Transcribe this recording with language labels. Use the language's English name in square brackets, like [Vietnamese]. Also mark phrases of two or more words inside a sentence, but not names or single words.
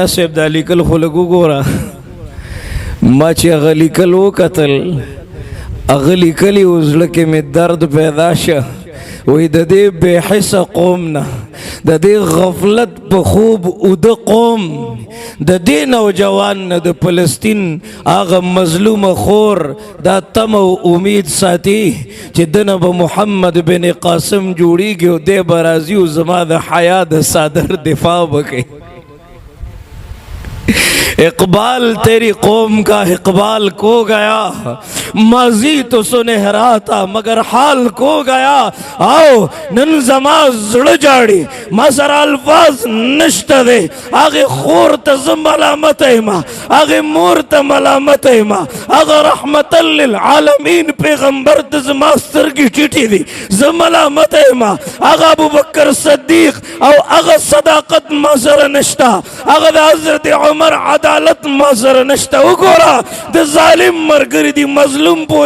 [Pashto] صاحب دا لیکل خو لږ وګوره ما چې هغه لیکل وکتل هغه لیکلي و زړه کې مې درد پیدا شه وی د دې بې حسه قوم نه د دې غفلت په خوب اوده قوم د دې نوجوان نه د فلسطین هغه مظلومه خور دا تم او امید ساتي چې دنه به محمد بن قاسم جوړیږي او دی به راځي او زما د حیا د صادر دفاع وکړي [Urdu] اقبال تیری قوم کا اقبال کو گیا ماضی تو سنہرا تھا مگر حال کو گیا [Pashto] آؤ نن زما زړه جاړي ما سره الفاظ نشته دی هغې خور ته زه ملامت یم هغې مور ته ملامت یم هغه [Arabic] رحمتا للعالمین [Pashto] پیغمبر ته زما سترګې ټیټې دي زه ملامت یم هغه ابوبکر صدیق او هغه صداقت ما سره نشته هغه د حضرت عمر عدالت ما سره نشته وګوره د ظالم ملګري دي مظلوم پورې